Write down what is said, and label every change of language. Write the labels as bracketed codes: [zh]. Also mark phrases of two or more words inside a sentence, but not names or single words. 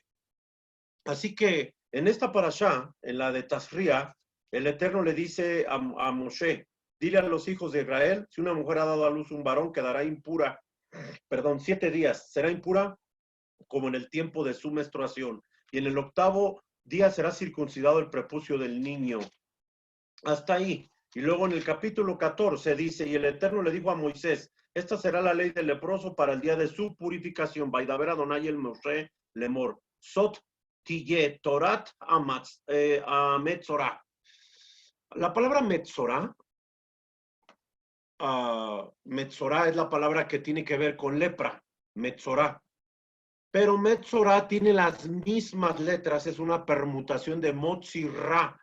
[es] Así que en esta parashá, en la de Tazria, el Eterno le dice a Moshe: dile a los hijos de Israel, si una mujer ha dado a luz un varón, quedará impura, 7 días, será impura como en el tiempo de su menstruación, y en el 8º día será circuncidado el prepucio del niño. Hasta ahí. Y luego en el capítulo 14 dice: y el Eterno le dijo a Moisés, esta será la ley del leproso para el día de su purificación. [he] וידבר אדני אל משה לאמר. זאת תהיה תורת המצורע. [es] La palabra Metzorah, Metzorah es la palabra que tiene que ver con lepra, Metzorah. Pero Metzorah tiene las mismas letras, es una permutación de [he] מוציא רע.